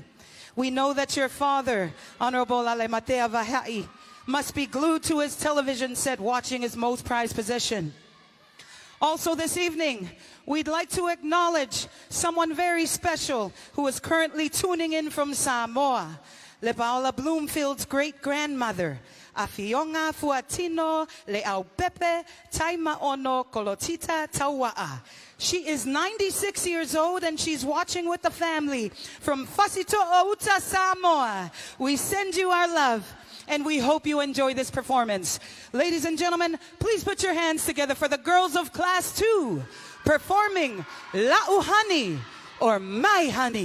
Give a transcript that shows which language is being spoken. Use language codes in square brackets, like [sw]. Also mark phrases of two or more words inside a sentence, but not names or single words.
[en] We know that your father, Honorable Alematea Vahai, must be glued to his television set watching his most prized possession. Also this evening, we'd like to acknowledge someone very special who is currently tuning in from Samoa. Le Paula Bloomfield's great-grandmother, Afionga Fuatino Le Aupepe Taima Ono Kolotita Taua'a. She is 96 years old and she's watching with the family from Fasito'outa, Samoa. We send you our love and we hope you enjoy this performance. Ladies and gentlemen, please put your hands together for the girls of Class 2 performing La'u Honey or My Honey.